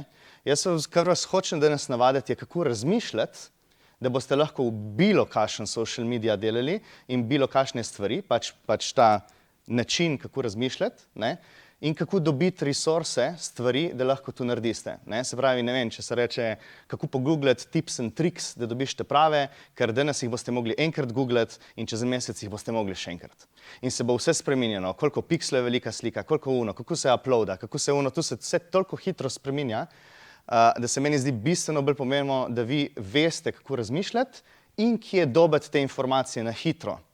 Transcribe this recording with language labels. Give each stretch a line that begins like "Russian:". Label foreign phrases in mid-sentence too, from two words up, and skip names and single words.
Slovenian: Kar vas hočem danes navaditi, je kako razmišljati, da boste lahko v bilo kakšen
English: social media
Slovenian: delali in bilo kakšne stvari, pač ta način, kako razmišljati, ne? In kako dobiti resurse, stvari, da lahko to narediste, ne? Se pravi, ne vem, če se reče, kako pogooglati
English: tips and tricks,
Slovenian: da dobiš te prave, ker danes jih boste mogli enkrat googlati in čez mesec jih boste mogli še enkrat. In se bo vse spreminjeno, koliko pikslov je velika slika, koliko kako se uploada, kako se to se vse toliko hitro spreminja, da se meni zdi bistveno bolj pomembno, da vi veste, kako razmišljati in kje dobiti te informacije na hitro.